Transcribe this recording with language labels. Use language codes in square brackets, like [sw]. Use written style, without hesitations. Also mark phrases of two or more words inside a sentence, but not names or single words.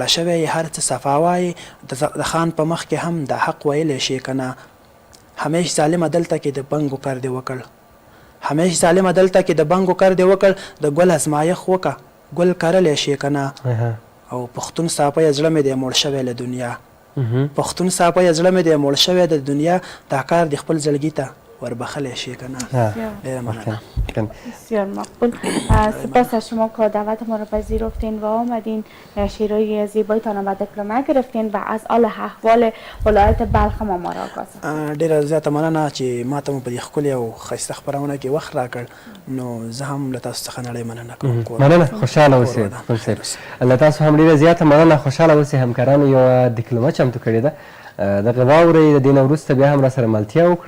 [ps] شوی هر څه صفا وایي، د خان په مخ کې هم د حق ویلی شې که نه، همیش ظالمه دلته کې د بنګو کار دې وکړ، همیش ظالمه دلته کې د بنګو کار دې وکړ، د ګل ازمایښت وکړه ګل کرلی شې که نه، او پښتون صافی زړه مې دی موړ شوی له دنیا، پښتون صافی زړه مې دی موړ شوی د دنیا، دا کار دې خپل زړګي ته وربخلی شې که نه. ډېره مننه. [fa] بسیار مقبول. سپاس از شما که دعوت ما را پذیرفتین و آمدین، شعرهای زیبایتان را دیپلمه گرفتین و از حال احوال ولایت بلخ ما را آگاه. [ps] ډېره زیاته مننه چې ما ته مو په دې ښکلې او ښایسته خپرونه کې وخت راکړ. نو زه هم له تاسو څخه نړۍ مننه کوم. مننه، خوشحاله اوسئ. له تاسو هم ډېره زیاته مننه، خوشحاله اوسئ. همکارانو یوه دیپلمه چمتو کړې ده، دغه واورئ. د دې نه وروسته بیا هم راسره ملتیا وکړئ.